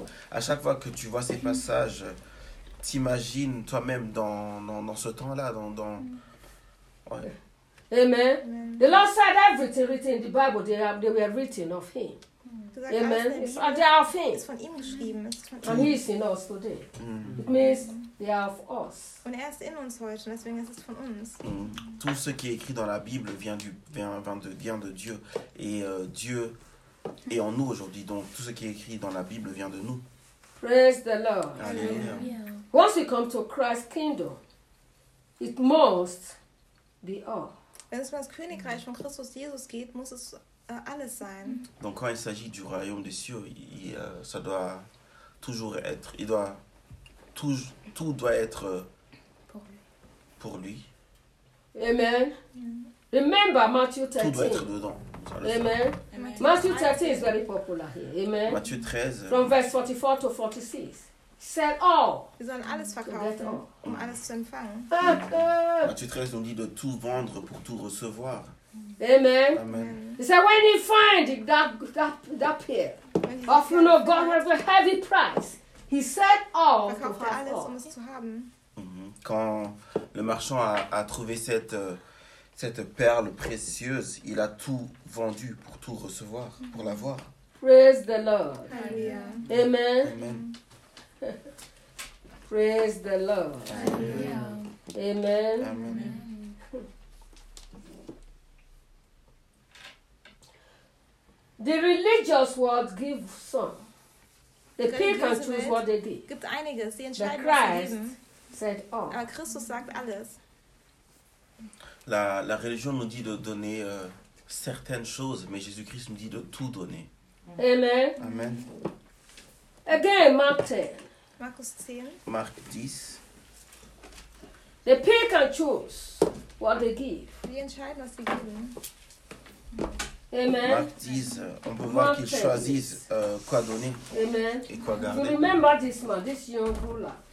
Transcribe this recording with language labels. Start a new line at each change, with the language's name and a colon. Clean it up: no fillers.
French: À chaque fois que tu vois ces passages, t'imagines toi-même dans ce temps-là, dans... Ouais. Amen.
English: The Lord said everything written in the Bible, they were written of Him. Amen. And they are of Him. And He is in us today. It means they are of us.
German: Und er ist in uns heute, deswegen ist es von uns.
French: Tout ce qui est écrit dans la Bible vient de Dieu et Dieu. Et en nous aujourd'hui, donc tout ce qui est écrit dans la Bible vient de nous.
English: Praise the Lord. Yeah. Once you come to Christ's kingdom, it must be all. Wenn es um das Königreich von Christus Jesus geht, muss es alles sein.
French: Donc quand il s'agit du royaume des cieux, ça doit toujours être, il doit tout doit être pour lui.
English: Amen. Yeah. Remember Matthew 13.
French: Tout doit être dedans. Amen. Amen.
English: Matthew 13 is very popular here. Amen. Matthew 13. From verse 44 to 46. Sell all.
French: Ils ont
German: alles verkauft, um alles zu empfangen.
French: Matthew 13 nous dit de tout vendre pour tout recevoir. Amen. Amen.
English: He said, when he find that pair of, you know, God has a heavy price, he sell all to have
German: alles,
English: all.
German: Um es zu haben.
French: Quand le marchand a trouvé cette perle précieuse, il a tout vendu pour tout recevoir, pour l'avoir.
English: Praise the Lord. Alléluia. Amen. Amen. Praise the Lord. Alléluia. Amen. Amen. The religious world gives some. The people can choose what they give.
German: Gibt einiges, sie entscheiden.
English: But Christ said all.
German: Aber Christus sagt alles.
French: La religion nous dit de donner certaines choses, mais Jésus-Christ nous dit de tout donner. Amen. Amen.
English: Again, Mark 10.
German: Marcus 10.
English: Mark 10. The people can choose what they give.
German: Sie entscheiden, was sie geben. Amen.
French: Mark 10, on peut voir qu'ils choisissent quoi donner. Amen. Et quoi garder.
English: You remember this man, this young ruler.